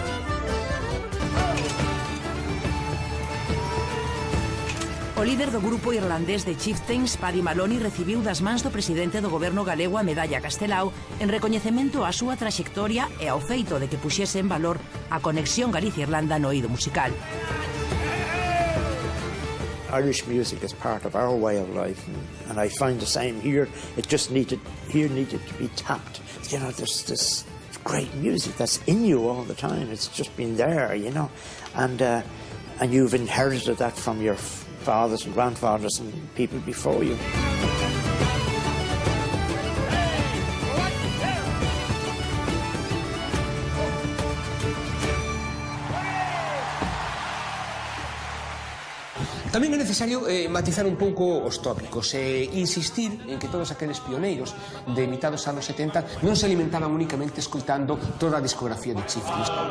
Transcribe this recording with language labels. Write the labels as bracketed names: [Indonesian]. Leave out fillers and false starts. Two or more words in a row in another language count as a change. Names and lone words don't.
[Galician] O líder do grupo irlandés de Chieftains, Paddy Maloney, recibiu das mans do presidente do goberno galego a medalla Castelao en recoñecemento á súa traxectoria e ao feito de que puxese en valor a conexión Galicia-Irlanda no eido musical. [English] Irish music is part of our way of life, and I find the same here. It just needed to be tapped. You know, there's this great music that's in you all the time. It's just been there, you know, and you've inherited that from your fathers and grandfathers and people before you. [Galician] Tamén é necesario matizar un pouco os tópicos e insistir en que todos aqueles pioneiros de mitad dos anos 70 non se alimentaban únicamente escoitando toda a discografía de Chieftains.